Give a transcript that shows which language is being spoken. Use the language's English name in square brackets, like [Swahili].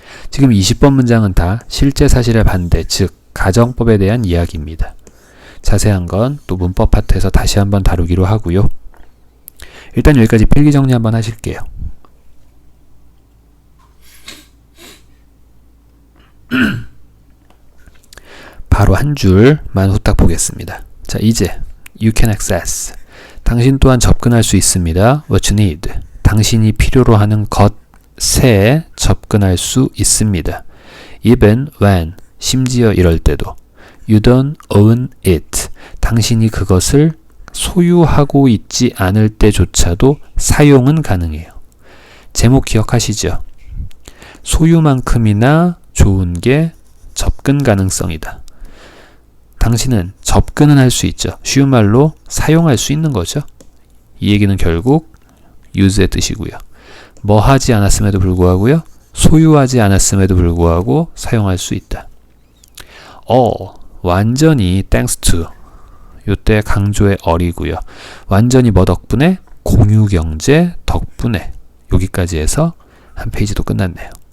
[Korean] 지금 20번 문장은 다 실제 사실의 반대, 즉 가정법에 대한 이야기입니다. 자세한 건 또 문법 파트에서 다시 한번 다루기로 하고요. 일단 여기까지 필기 정리 한번 하실게요. 바로 한 줄만 후딱 보겠습니다. 자, 이제 [English] You can access. [Korean] 당신 또한 접근할 수 있습니다. [English] What you need. [Korean] 당신이 필요로 하는 것에 접근할 수 있습니다. [English] Even when. [Korean] 심지어 이럴 때도. [English] You don't own it. [Korean] 당신이 그것을 소유하고 있지 않을 때조차도 사용은 가능해요. 제목 기억하시죠? 소유만큼이나 좋은 게 접근 가능성이다. 당신은 접근은 할 수 있죠. 쉬운 말로 사용할 수 있는 거죠. 이 얘기는 결국 use의 뜻이고요. 뭐 하지 않았음에도 불구하고요. 소유하지 않았음에도 불구하고 사용할 수 있다. 완전히 [English] thanks to. [Korean] 요때 강조의 all이고요. 완전히 뭐 덕분에? 공유경제 덕분에. 여기까지 해서 한 페이지도 끝났네요.